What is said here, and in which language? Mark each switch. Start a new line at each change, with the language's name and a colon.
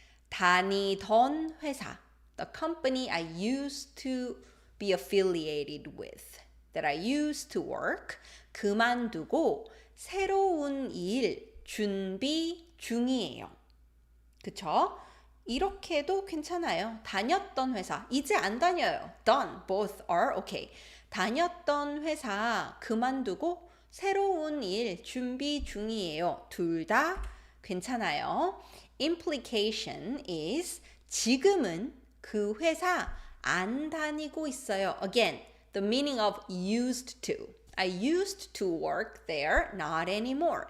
Korean: 다니던 회사,
English: the company I used to be affiliated with, that I used to work,
Korean: 그만두고 새로운 일 준비 중이에요. 그쵸? 이렇게도 괜찮아요. 다녔던 회사, 이제 안 다녀요.
English: Done, both are okay.
Korean: 다녔던 회사 그만두고 새로운 일 준비 중이에요. 둘 다 괜찮아요.
English: Implication is
Korean: 지금은 그 회사 안 다니고 있어요.
English: Again, the meaning of used to. I used to work there, not anymore.